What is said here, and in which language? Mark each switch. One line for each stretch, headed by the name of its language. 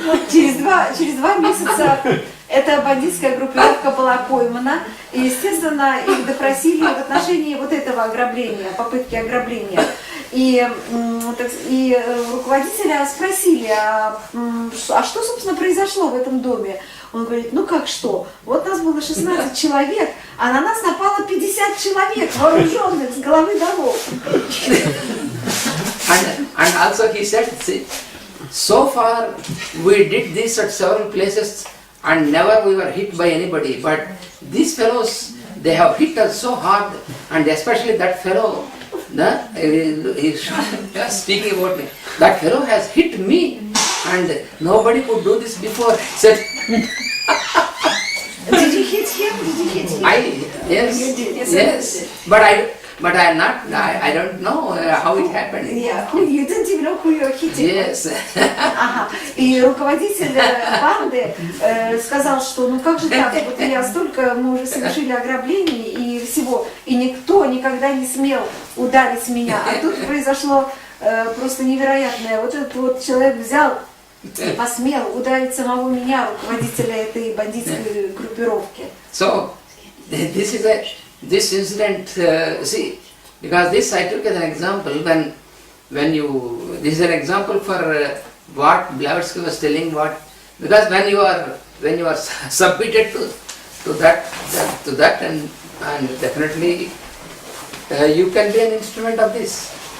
Russian: Через два месяца эта бандитская группировка была поймана, и, естественно, их допросили в отношении вот этого ограбления, попытки ограбления. И руководителя спросили, а что, собственно, произошло в этом доме? Он говорит, ну как что? Вот нас было 16 человек, а на нас напало 50 человек, вооруженных с головы до ног.
English: And also he said, see, so far we did this at several places and never we were hit by anybody. But these fellows, they have hit us so hard, and especially that fellow, he's speaking about me. That fellow has hit me, and nobody could do this before. Said, Did you hit him? Did you hit him? Yes, You did, yes. But I don't know how it happened. Yeah, you didn't even know who you were hitting. Yes. Ага.
Russian: И руководитель банды сказал, что ну как же так, вот мы уже совершили ограбление и всего, и никто никогда не смел ударить меня. А тут произошло просто невероятное. Вот этот вот человек взял и посмел ударить самого меня, руководителя этой бандитской группировки.
English: So, this incident, see, because this I took as an example this is an example for what Blavatsky was telling, because when you are submitted to that and definitely you can be an instrument of this.